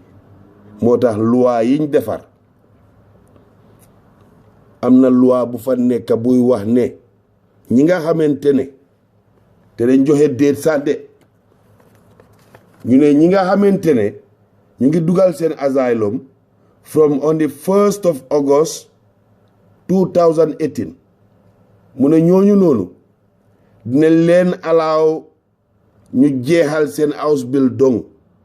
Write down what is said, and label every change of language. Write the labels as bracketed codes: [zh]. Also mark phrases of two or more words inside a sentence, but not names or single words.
[wo] moo tax loi yiñ defar am na loi bu fa nekk buy wax ne ñi nga xamante ne te dañ joxe déet santé ñu ne ñi nga xamante ne ñu ngi dugal seen [en] asylum from on the 1st of August 2018 [wo] mu ne ñooñu noonu dina leen allow ñu jeexal seen Ausbildung